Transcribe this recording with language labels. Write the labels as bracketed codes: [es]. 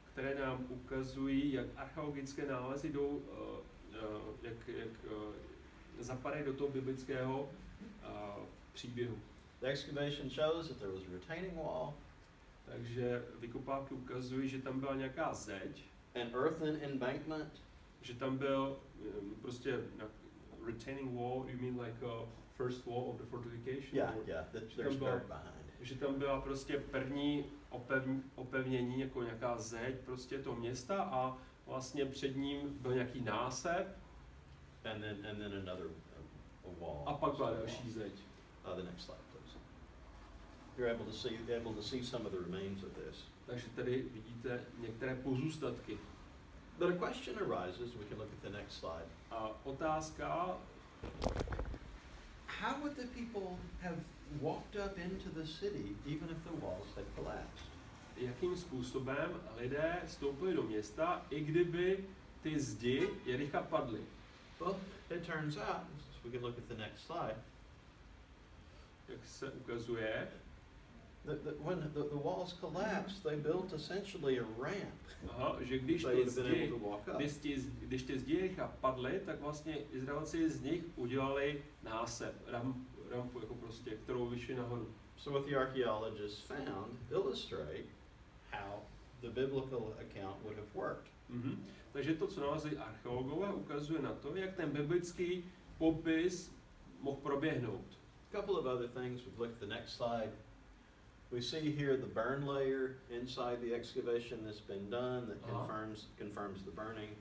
[cs] Které nám ukazují, jak archeologické nálezy jdou, jak zapadají do toho biblického příběhu. [en] The excavation shows that there was a retaining wall. [cs] Takže vykopávky ukazují, že tam byla nějaká zeď. [en] An earthen embankment. [cs] Že tam byl prostě [en] retaining wall, you mean like a first wall of the fortification? Yeah, Or- yeah, there's dirt behind. [cs] Že tam byla prostě první opevnění, jako nějaká zeď prostě toho města a vlastně před ním byl nějaký násep. [en] And then another a wall. [cs] A pak byla další zeď. [en] The next slide, please. You're able to see some of the remains of this. [cs] Takže tady vidíte některé pozůstatky. [en] But a question arises, we can look at the next slide. [cs] A otázka, [en] How would the people have walked up into the city even if the walls had collapsed? [cs] jakým způsobem lidé vstoupili do města, i kdyby ty zdi Jericha padly. [en] Well, it turns out, we can look at the next slide, [cs] Jak se ukazuje, [en] that when the walls collapsed, they built essentially a ramp. [cs] aha, že když [en] They [cs] ty [en] would have been able [cs] zdi [en] to walk up. [cs] Když ty zdi Jericha padly, tak vlastně Izraelci z nich udělali násep, rampu jako prostě, kterou vyšli nahoru. [en] So what the archaeologists found illustrate how the biblical account would have worked. Mhm. [cs] Takže to, co nalezli archeologové, ukazuje na to, jak ten biblický popis mohl proběhnout. [en] A couple of other things, we've looked at the next slide. We see here the burn layer inside the excavation that's been done that confirms the burning.